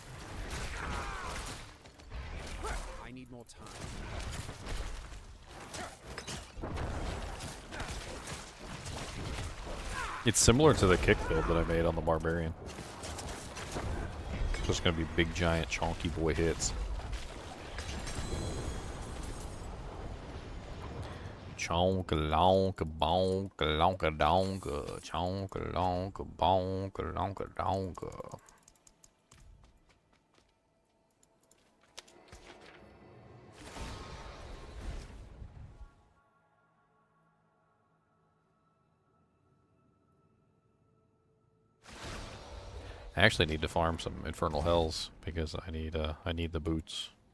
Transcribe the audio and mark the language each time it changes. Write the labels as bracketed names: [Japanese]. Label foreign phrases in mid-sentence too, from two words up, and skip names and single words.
[English] I need more time. It's similar to the kick build that I made on the Barbarian. Just gonna be big, giant, chonky boy hits. Chonka lonka bonka lonka donka. Chonka lonka bonka lonka donka. I actually need to farm some Infernal Hells because I need the boots.